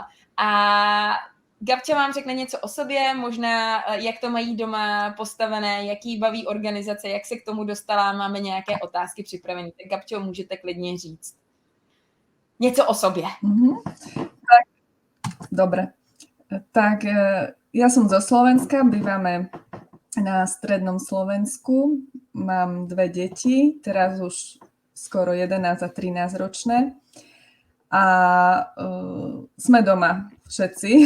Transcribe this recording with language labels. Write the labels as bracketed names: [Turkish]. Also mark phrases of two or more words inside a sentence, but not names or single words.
[Czech] A Gabča vám řekne něco o sobě, možná jak to mají doma postavené, jaký baví organizace, jak se k tomu dostala, máme nějaké otázky připravené. Tak Gabčo, můžete klidně říct něco o sobě. Tak, [Slovak] dobre. Tak ja som zo Slovenska, bývame na strednom Slovensku, mám 2 deti, teraz už skoro 11 a 13 ročné a sme doma všetci.